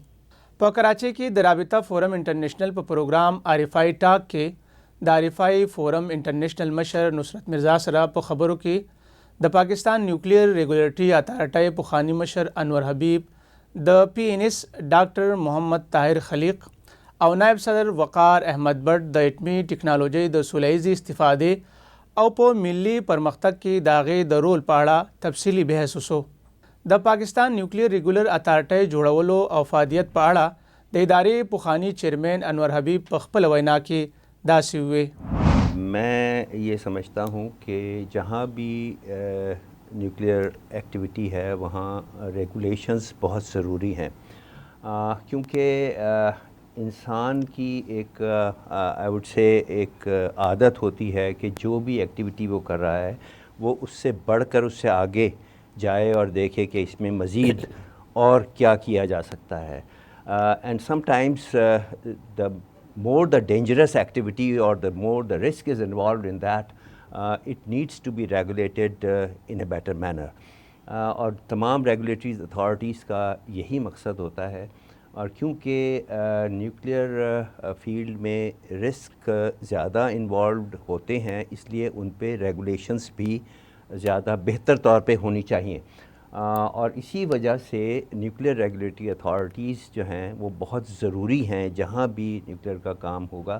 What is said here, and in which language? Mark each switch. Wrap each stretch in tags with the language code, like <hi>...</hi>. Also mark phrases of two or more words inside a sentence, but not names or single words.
<ps>په کراچۍ کې د رابطه فورم انټرنیشنل په پروګرام RFI ټاک کې د RFI فورم انټرنیشنل مشر نصرت مرزا سره په خبرو کې د پاکستان نیوکلیر ریګولیټري اتھارټي پخوانی مشر انور حبیب، د PNS ډاکټر محمد طاهر خلیق او نائب صدر وقار احمد بٹ د اټمی ټکنالوژي د سولهیزي استفادې او په ملي پرمختګ کې د هغې د رول په اړه تفصیلي بحث وشو. د پاکستان نیوکلیر ریګولر اتھارټي جوړولو او فعالیت په اړه د ادارې پخوانی چیئرمین انور حبیب په خپل وینا کې داسې وویل.</ps> <ur>میں یہ سمجھتا ہوں کہ جہاں بھی</ur> <en>nuclear activity</en> <ur>ہے وہاں ریگولیشنز بہت ضروری ہیں، کیونکہ انسان کی ایک آئی وڈ سے ایک عادت ہوتی ہے کہ جو بھی ایکٹیویٹی وہ کر رہا ہے وہ اس سے بڑھ کر اس سے آگے جائے اور دیکھے کہ اس میں مزید اور کیا کیا جا سکتا ہے.</ur> <en>and sometimes the more the dangerous activity or the more the risk is involved in that, it needs to be regulated in a better manner.</en> <ur>اور تمام</ur> <en>regulatory authorities</en> <ur>کا یہی مقصد ہوتا ہے، اور کیونکہ</ur> <en>nuclear field</en> <ur>میں رسک زیادہ انوالوڈ ہوتے ہیں اس لیے ان پہ ریگولیشنز بھی زیادہ بہتر طور پہ ہونی چاہیے، اور اسی وجہ سے</ur> <en>nuclear regulatory authorities</en> <ur>جو ہیں وہ بہت ضروری ہیں جہاں بھی نیوکلیر کا کام ہوگا.</ur>